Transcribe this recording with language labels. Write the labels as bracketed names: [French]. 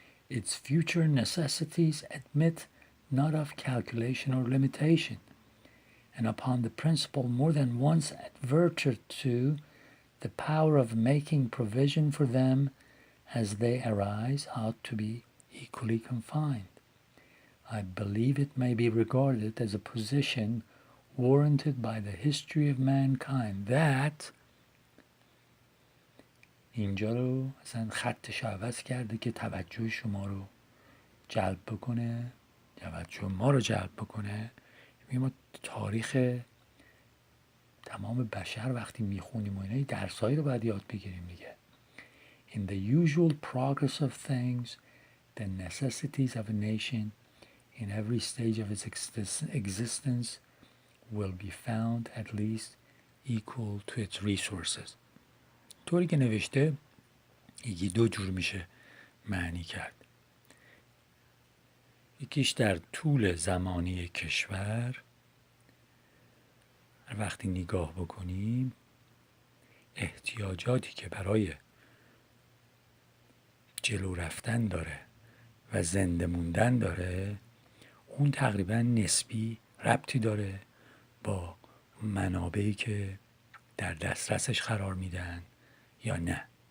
[English] Its future necessities admit not of calculation or limitation, and upon the principle more than once adverted to, the power of making provision for them as they arise ought to be equally confined. I believe it may be regarded as a position warranted by the history of mankind that [Persian] اینجا رو اصلا خطش عوض کرده که توجه شما رو جلب بکنه، توجه ما رو جلب بکنه. ما تاریخ تمام بشر وقتی میخونیم و اینا درسایی رو باید یاد بگیریم دیگه. [English] In the usual progress of things, the necessities of a nation in every stage of its existence will be found at least equal to its resources. [Persian] طوری که نوشته یکی دو جور میشه معنی کرد. یکیش در طول زمانی کشور وقتی نگاه بکنیم احتیاجاتی که برای جلو رفتن داره و زنده موندن داره اون تقریبا نسبی ربطی داره با منابعی که در دسترسش قرار میدن یا نه.